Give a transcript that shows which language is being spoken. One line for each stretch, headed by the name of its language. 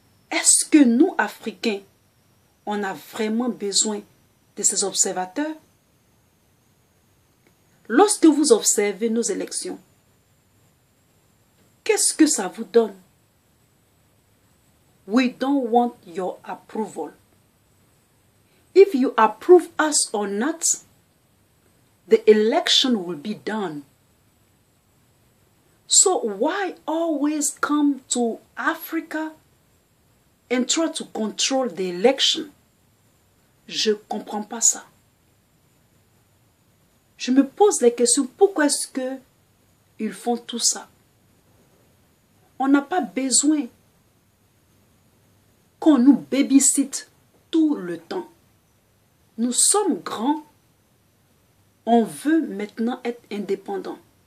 French: Est-ce que nous, Africains, on a vraiment besoin de ces observateurs? Lorsque vous observez nos élections, qu'est-ce que ça vous donne?
English: We don't want your approval. If you approve us or not, the election will be done. So why always come to Africa and try to control the election?
French: Je ne comprends pas ça. Je me pose la question, pourquoi est-ce qu'ils font tout ça? On n'a pas besoin qu'on nous babysitte tout le temps. Nous sommes grands, on veut maintenant être indépendants.